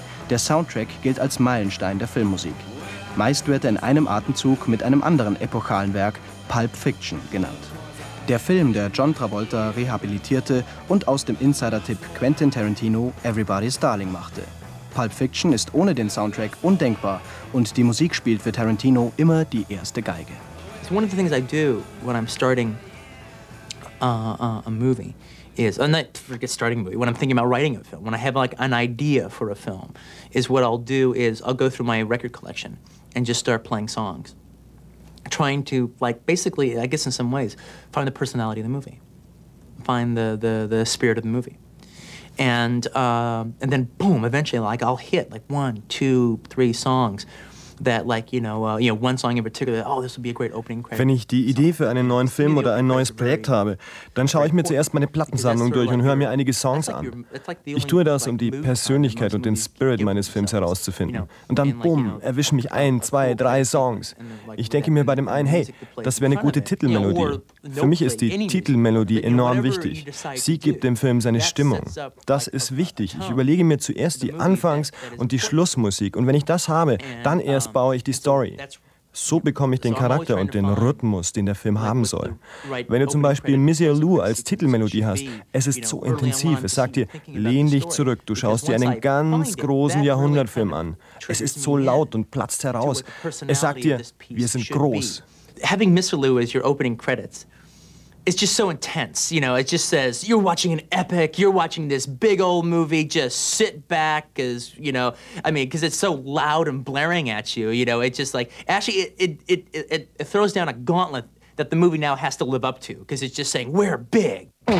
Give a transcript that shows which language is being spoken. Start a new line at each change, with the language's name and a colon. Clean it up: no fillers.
German: Der Soundtrack gilt als Meilenstein der Filmmusik. Meist wird er in einem Atemzug mit einem anderen epochalen Werk, Pulp Fiction, genannt. Der Film, der John Travolta rehabilitierte und aus dem Insider-Tipp Quentin Tarantino Everybody's Darling machte. Pulp Fiction ist ohne den Soundtrack undenkbar und die Musik spielt für Tarantino immer die erste Geige.
English: It's one of the things I do when I'm starting a movie. Is, and I forget starting a movie, when I'm thinking about writing a film, when I have like an idea for a film, is what I'll do is I'll go through my record collection and just start playing songs. Trying to, like, basically, I guess in some ways, find the personality of the movie. Find the spirit of the movie. And then, boom, eventually, like, I'll hit, like, one, two, three songs. That like, you know, one song in particular, oh, this would be a great opening credit.
German: Wenn ich die Idee für einen neuen Film oder ein neues Projekt habe, dann schaue ich mir zuerst meine Plattensammlung durch und höre mir einige Songs an. Ich tue das, um die Persönlichkeit und den Spirit meines Films herauszufinden. Und dann, bumm, erwischen mich ein, zwei, drei Songs. Ich denke mir bei dem einen, hey, das wäre eine gute Titelmelodie. Für mich ist die Titelmelodie enorm wichtig. Sie gibt dem Film seine Stimmung. Das ist wichtig. Ich überlege mir zuerst die Anfangs- und die Schlussmusik. Und wenn ich das habe, dann erst baue ich die Story. So bekomme ich den Charakter und den Rhythmus, den der Film haben soll. Wenn du zum Beispiel Missy Elou als Titelmelodie hast, es ist so intensiv. Es sagt dir, lehn dich zurück, du schaust dir einen ganz großen Jahrhundertfilm an. Es ist so laut und platzt heraus. Es sagt dir, wir sind groß.
English: Having Missy Elou as your opening credits, it's just so intense, you know, it just says, you're watching an epic, you're watching this big old movie, just sit back, as you know, I mean, because it's so loud and blaring at you, you know, it's just like, actually, it throws down a gauntlet that the movie now has to live up to, because it's just saying, we're big.